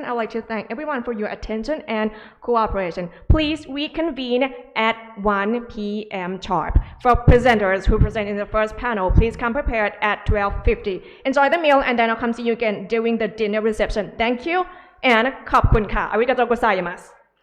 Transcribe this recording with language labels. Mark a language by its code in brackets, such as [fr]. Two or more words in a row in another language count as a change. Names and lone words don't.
[en] I'd like to thank everyone for your attention and cooperation. Please reconvene at 1 p.m. sharp. For presenters who present in the first panel, please come prepared at 12:50. Enjoy the meal, and then I'll come see you again during the dinner reception. Thank you, and [th] ขอบคุณค่ะ [ja] ありがとうございます.